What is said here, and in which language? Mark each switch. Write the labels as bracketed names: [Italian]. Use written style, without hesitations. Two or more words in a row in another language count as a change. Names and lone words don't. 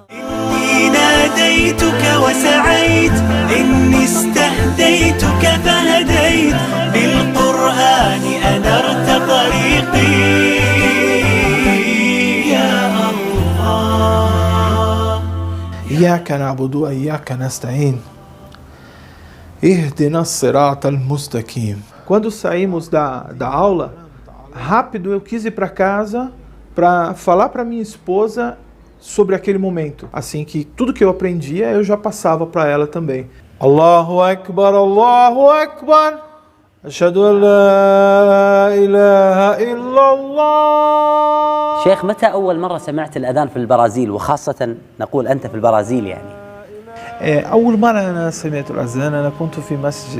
[Arabic] إني ناديتك وسعيت، إني استهديتك فهديت، بالقرآن أنرت طريقي يا الله. إياك نعبد وإياك نستعين اهدنا الصراط المستقيم. [Portuguese] Quando saímos da aula, rápido eu quis ir para casa para falar para minha esposa sobre aquele momento. Assim que tudo que eu aprendia eu já passava para ela também. [Arabic] الله أكبر، الله أكبر. أشهد أن لا إله إلا الله. شيخ متى أول مرة سمعت الأذان في البرازيل، وخاصة نقول أنت في البرازيل يعني؟ أول مرة أنا سمعت الأذان أنا كنت في مسجد.